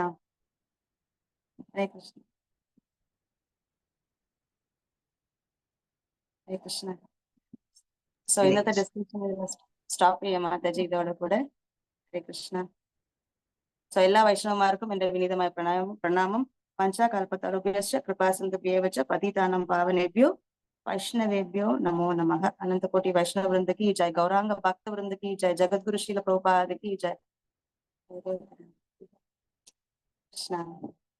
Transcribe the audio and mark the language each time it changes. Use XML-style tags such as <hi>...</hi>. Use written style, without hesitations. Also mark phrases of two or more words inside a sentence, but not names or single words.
<ml>ഹരേ കൃഷ്ണ. ഹരേ കൃഷ്ണ. സോ ഇന്നത്തെ ഡിസ്കഷൻ സ്റ്റോപ്പ് ചെയ്യാം മാതാജി ഇതോടെ കൂടെ. ഹരേ കൃഷ്ണ. സോ എല്ലാ വൈഷ്ണവന്മാർക്കും എന്റെ വിനീതമായ പ്രണാമം.</ml> <sa>പഞ്ചകൽപതരുഭ്യശ്ച കൃപാസിന്ധുഭ്യേവ പതിതാനം പാവനേഭ്യോ वैष्णवेभ्यो नमो नमः।</sa> <hi>अनंत कोटि वैष्णव वृंद की जय, गौरांग भक्त वृंद की जय, जगत गुरु श्रील प्रभुपाद की जय। कृष्ण।</hi>